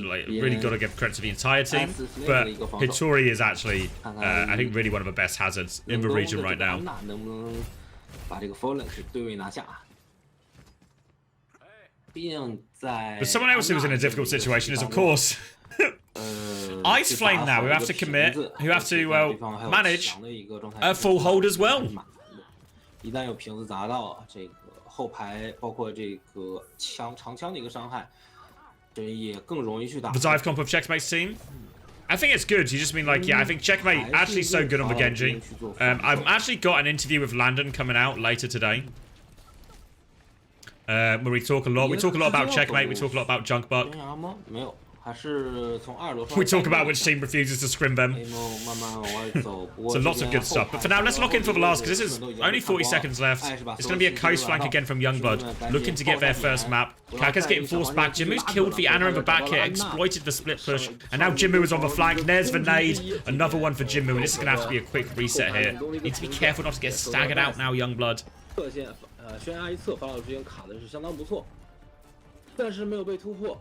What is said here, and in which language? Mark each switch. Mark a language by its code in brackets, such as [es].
[en] Like really got to give credit to the entire team. But Hitori is actually, I think, really one of the best hazards in the region right now. [zh] 能不能把这个 Fallen 给对位拿下？毕竟在 [en] But someone else who was in a difficult situation is, of course, Ice Flame now, who have to commit, who have to, well, manage a full hold as well. [zh] 一旦有瓶子砸到，这个后排包括这个长枪的一个伤害，这也更容易去打。 [en] The dive comp of Checkmate's team. I think it's good. You just mean like, yeah, I think Checkmate actually so good on the Genji. I've actually got an interview with Landon coming out later today. Where we talk a lot. We talk a lot about Checkmate. We talk a lot about Junkbuck. [zh] 没有，还是从2楼。 [en] We talk about which team refuses to scrim them. So lots of good stuff. But for now, let's lock in for the last, because this is only 40 seconds left. It's going to be a coast flank again from Youngblood, looking to get their first map. Kaka's getting forced back. Jimmu's killed the Ana in the back here, exploited the split push, and now Jimmu is on the flank. There's the nade. Another one for Jimmu, and this is going to have to be a quick reset here. Need to be careful not to get staggered out now, Youngblood. [zh] 悬崖一侧法老之间卡的是相当不错，但是没有被突破。